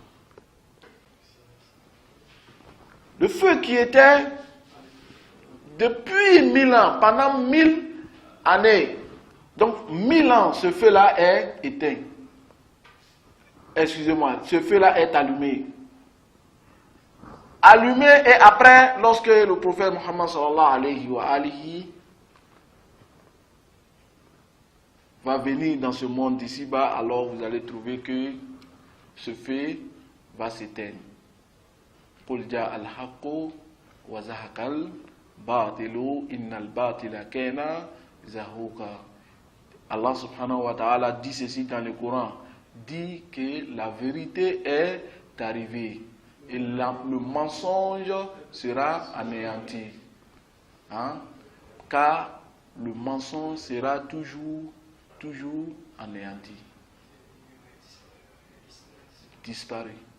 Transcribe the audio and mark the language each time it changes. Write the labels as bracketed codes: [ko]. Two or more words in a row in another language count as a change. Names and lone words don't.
[fr] Le feu qui était depuis 1000 ans, pendant 1000 années, donc 1000 ans, ce feu-là est éteint. Excusez-moi, ce feu-là est allumé. Allumé, et après, lorsque le prophète Muhammad [ar] صلى الله عليه وآله [fr] va venir dans ce monde d'ici-bas, alors vous allez trouver que ce feu va s'éteindre. [ar] قل جاء الحق وزهق الباطل إن الباطل كان زهوقا. [fr] Allah [ar] سبحانه وتعالى [fr] dit ceci dans le Coran, dit que la vérité est arrivée et le mensonge sera anéanti. Car le mensonge sera toujours anéanti, disparu.